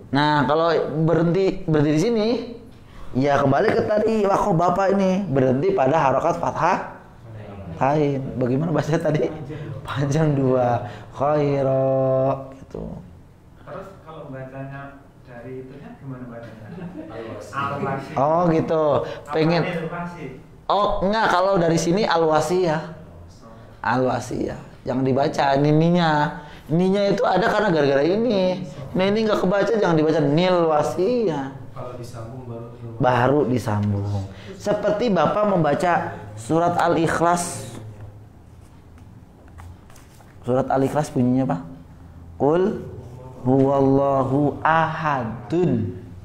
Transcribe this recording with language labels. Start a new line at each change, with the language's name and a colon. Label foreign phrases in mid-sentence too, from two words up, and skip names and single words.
Indonesian: Nah, kalau berhenti di sini, ya kembali ke tadi wakof Bapak ini berhenti pada harokat fathah tain. Bagaimana bahasa tadi? Panjang 2 khairo gitu. Terus kalau bacanya dari itunya gimana bacanya? Al-wasi. Oh gitu. Pengen. Oh enggak, kalau dari sini al-wasiyah. Al-wasiyah. Jangan dibaca nininya. Nininya itu ada karena gara-gara ini. Nah ini nggak kebaca, jangan dibaca nil wasiyah. Kalau disambung baru disambung. Seperti Bapak membaca surat Al-Ikhlas. Surat Al-Ikhlas bunyinya apa?
Arabic: قل هو الله أحد.